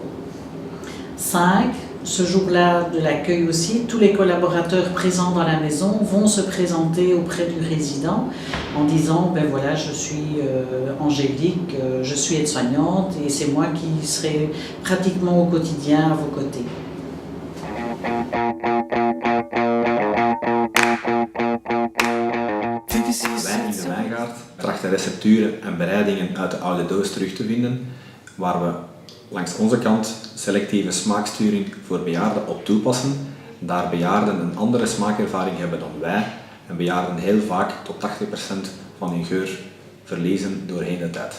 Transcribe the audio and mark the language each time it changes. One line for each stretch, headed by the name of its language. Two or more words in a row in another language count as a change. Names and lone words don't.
French: 5, ce jour-là de l'accueil aussi, tous les collaborateurs présents dans la maison vont se présenter auprès du résident en disant ben voilà, je suis Angélique, je suis aide-soignante et c'est moi qui serai pratiquement au quotidien à vos côtés.
Dutch: Wij in de Wijngaard trachten recepturen en bereidingen uit de oude doos terug te vinden, waar we langs onze kant selectieve smaaksturing voor bejaarden op toepassen, daar bejaarden een andere smaakervaring hebben dan wij en bejaarden heel vaak tot 80% van hun geur verliezen doorheen de tijd.